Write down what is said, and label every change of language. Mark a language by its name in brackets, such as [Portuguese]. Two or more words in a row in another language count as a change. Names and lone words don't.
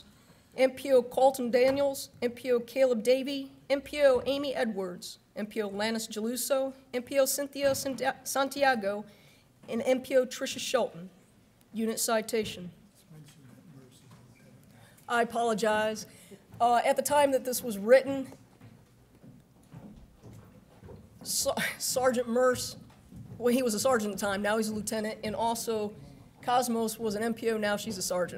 [English] MPO Colton Daniels, MPO Caleb Davey, MPO Amy Edwards, MPO Lannis Geluso, MPO Cynthia Santiago, and MPO Tricia Shelton. Unit citation. I apologize. At the time that this was written, Sergeant Merce, well, he was a sergeant at the time, now he's a lieutenant, and also Cosmos was an MPO, now she's a sergeant.